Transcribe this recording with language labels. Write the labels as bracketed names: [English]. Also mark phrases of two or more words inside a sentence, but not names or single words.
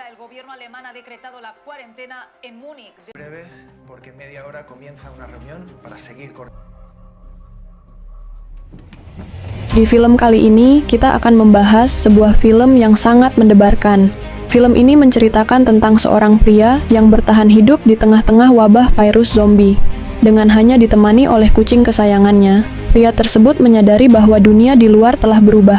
[Spanish] gobierno alemán ha decretado la cuarentena en Múnich. Breve, porque en media hora comienza una reunión para seguir [Indonesian] Di film kali ini, kita akan membahas sebuah film yang sangat mendebarkan. Film ini menceritakan tentang seorang pria yang bertahan hidup di tengah-tengah wabah virus zombie. Dengan hanya ditemani oleh kucing kesayangannya, pria tersebut menyadari bahwa dunia di luar telah berubah.